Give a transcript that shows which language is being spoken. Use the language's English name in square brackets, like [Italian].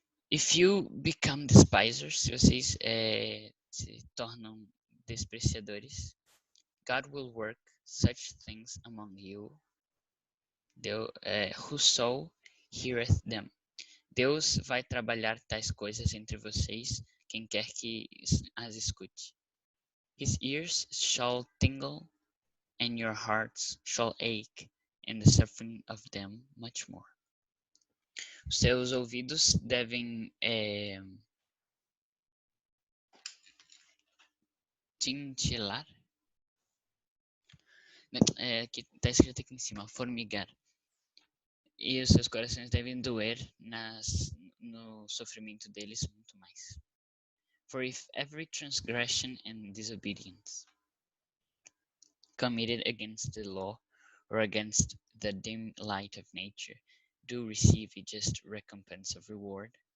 [English] If you become despisers, se vocês se tornam despreciadores, God will work such things among you, whoso heareth them. [Portuguese] Deus vai trabalhar tais coisas entre vocês, quem quer que as escute. [English] His ears shall tingle, and your hearts shall ache, in the suffering of them much more. [Portuguese] Os seus ouvidos devem tintilar. Que está escrito aqui em cima, formigar. E os seus corações devem doer no sofrimento deles muito mais. [English] For if every transgression and disobedience committed against the law or against the dim light of nature do receive a just recompense of reward.